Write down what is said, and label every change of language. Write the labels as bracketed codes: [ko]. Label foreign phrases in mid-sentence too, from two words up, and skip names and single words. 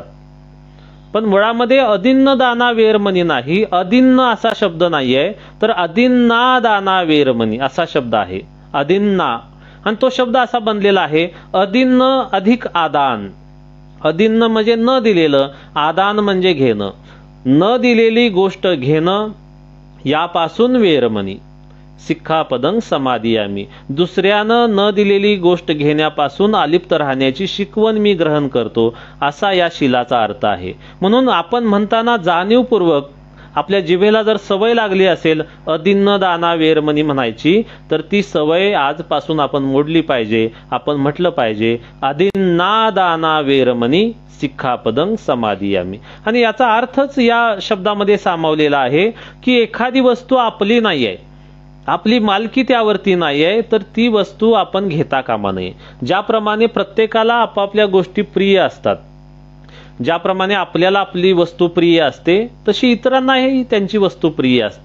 [mr] पण मुळामध्ये [pi] अदिन्न दाना वेरमणी [mr] नाही, अदिन्न असा शब्द नाहीये, तर [pi] अदिन्ना दाना वेरमणी [mr] असा शब्द आहे. अदिन्ना, आणि तो शब्द असा बनलेला आहे अदिन्न अधिक आदान. अदिन्न म्हणजे न दिलेलं, आदान म्हणजे घेणं. न दिलेली गोष्ट घेणं, यापासून वेरमणी. [pi] सिक्खापदं समादियामी. [mr] दुसऱ्यानं न दिलेली गोष्ट घेण्यापासून अलिप्त राहण्याची शिकवण मी ग्रहण करतो, असा या शीलाचा अर्थ आहे. म्हणून आपण म्हणताना जाणीवपूर्वक आपल्या जिभेला जर सवय लागली असेल [pi] अदिन्न दाना वेरमणी [mr] म्हणायची, तर ती सवय आजपासून आपण मोडली पाहिजे. आपण म्हटलं पाहिजे [pi] अदिन्ना दाना वेरमणी सिक्खापदं समादियामी. [mr] आणि याचा अर्थच या शब्दामध्ये सामावलेला आहे की एखादी वस्तू आपली नाही आहे, आपली मालकी त्यावरती नाही आहे, तर ती वस्तू आपण घेता कामा नये. ज्याप्रमाणे प्रत्येकाला आपापल्या गोष्टी प्रिय असतात, ज्याप्रमाणे आपल्याला आपली वस्तू प्रिय असते तशी इतरांनाही त्यांची वस्तू प्रिय असते.